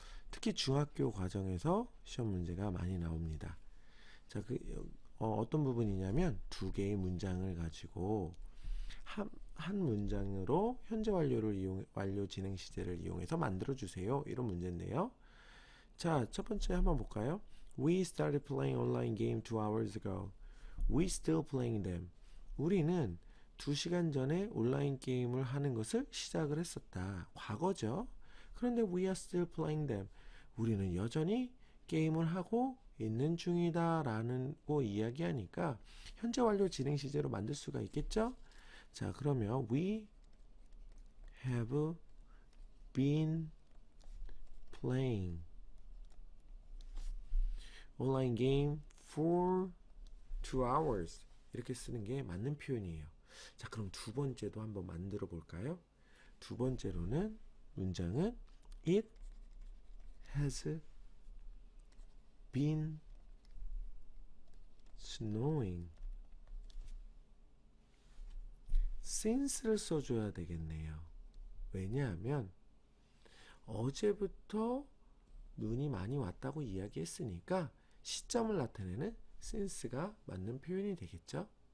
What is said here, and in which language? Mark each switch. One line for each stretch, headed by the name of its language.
Korean: 특히 중학교 과정에서 시험 문제가 많이 나옵니다. 자, 어떤 부분이냐면 두 개의 문장을 가지고 한 문장으로 현재 완료 진행 시제를 이용해서 만들어 주세요. 이런 문제인데요. 자, 첫 번째 한번 볼까요?
English: We started playing online game 2 hours ago. We still playing them.
Korean: 우리는 2시간 전에 온라인 게임을 하는 것을 시작을 했었다. 과거죠. 그런데
English: we are still playing them.
Korean: 우리는 여전히 게임을 하고 있는 중이다 라는 거 이야기하니까 현재 완료 진행 시제로 만들 수가 있겠죠? 자, 그러면
English: we have been playing online game for 2 hours
Korean: 이렇게 쓰는 게 맞는 표현이에요. 자, 그럼 두 번째도 한번 만들어 볼까요? 두 번째로는 문장은
English: It has been snowing.
Korean: since를 써줘야 되겠네요. 왜냐하면 어제부터 눈이 많이 왔다고 이야기했으니까 시점을 나타내는 since가 맞는 표현이 되겠죠.